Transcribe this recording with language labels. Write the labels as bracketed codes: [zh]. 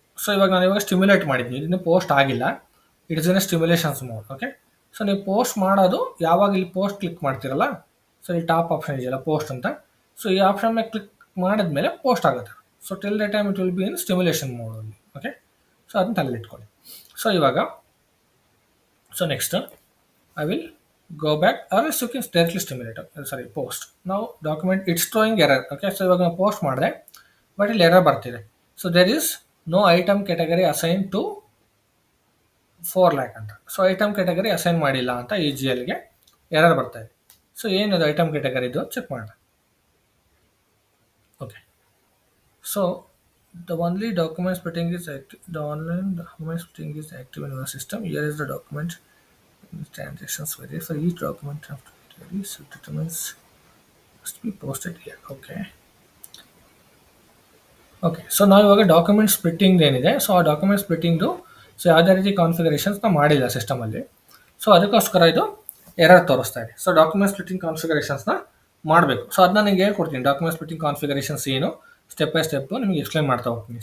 [kn] So ಇವಾಗ ನಾನು ಇವಾಗ ಸ್ಟಿಮ್ಯುಲೇಟ್ ಮಾಡಿದ್ದೀನಿ, ಇದನ್ನು ಪೋಸ್ಟ್ ಆಗಿಲ್ಲ, [en] It is in stimulations mode. [kn] Okay, so ನೀವು ಪೋಸ್ಟ್ ಮಾಡೋದು ಯಾವಾಗ ಇಲ್ಲಿ ಪೋಸ್ಟ್ ಕ್ಲಿಕ್ ಮಾಡ್ತೀರಲ್ಲ, ಸೊ ಇಲ್ಲಿ ಟಾಪ್ ಆಪ್ಷನ್ ಇದೆಯಲ್ಲ ಪೋಸ್ಟ್ ಅಂತ, ಸೊ ಈ ಆಪ್ಷನ್ ಮೇಲೆ ಕ್ಲಿಕ್ ಮಾಡಿದ್ಮೇಲೆ ಪೋಸ್ಟ್ ಆಗುತ್ತೆ. [en] So till the time it will be in stimulation ಮೋಡಲ್ಲಿ. [kn] Okay, so ಅದನ್ನ ತಲೆಯಲ್ಲಿ ಇಟ್ಕೊಳ್ಳಿ. [en] So ಇವಾಗ so next I will go back or else you can directly stimulate. Sorry, post. Now document it's throwing error. [kn] Okay, so ಇವಾಗ ನಾವು post ಮಾಡಿದೆ but ಇಲ್ಲಿ error ಬರ್ತಿದೆ. So [en] there is no item category assign to 4 lakh [kn] ಅಂತ. So item category assign ಮಾಡಿಲ್ಲ ಅಂತ ಈ G ಎಲ್ಗೆ error ಬರ್ತಾ ಇದೆ. ಸೊ ಏನದು ಐಟಮ್ ಕ್ಯಾಟಗರಿದು ಚೆಕ್ ಮಾಡೋಣ. [en] Okay, so the only document splitting is active. The online document splitting is active in your system. Here is the document transactions vary for each document after varies, so determines must be posted here. Okay, okay. [kn] So ನಾವು ಇವಾಗ document splitting ಏನಿದೆ, so ಆ document ಸ್ಪ್ಲಿಟ್ಟಿಂಗ್ದು so ಯಾವುದೇ ರೀತಿ configurations ನಾವು ಮಾಡಿಲ್ಲ ಸಿಸ್ಟಮಲ್ಲಿ. So ಅದಕ್ಕೋಸ್ಕರ ಇದು ಎರರ್ ತೋರಿಸ್ತಾ ಇದೆ. ಸೊ ಡಾಕ್ಯುಮೆಂಟ್ ಸ್ಪ್ಲಿಟ್ಟಿಂಗ್ ಕಾನ್ಫಿಗರೇಷನ್ಸ್ನ ಮಾಡಬೇಕು. ಸೊ ಅದನ್ನ ನಿಮಗೆ ಹೇಳ್ಕೊಡ್ತೀನಿ. ಡಾಕ್ಯುಮೆಂಟ್ ಸ್ಪ್ಲಿಟ್ಟಿಂಗ್ ಕಾನ್ಫಿಗರೇಷನ್ಸ್ ಏನು ಸ್ಟೆಪ್ ಬೈ ಸ್ಟೆಪ್ ನಿಮಗೆ ಎಕ್ಸ್ಪ್ಲೈನ್ ಮಾಡ್ತಾ ಹೋಗ್ತೀನಿ.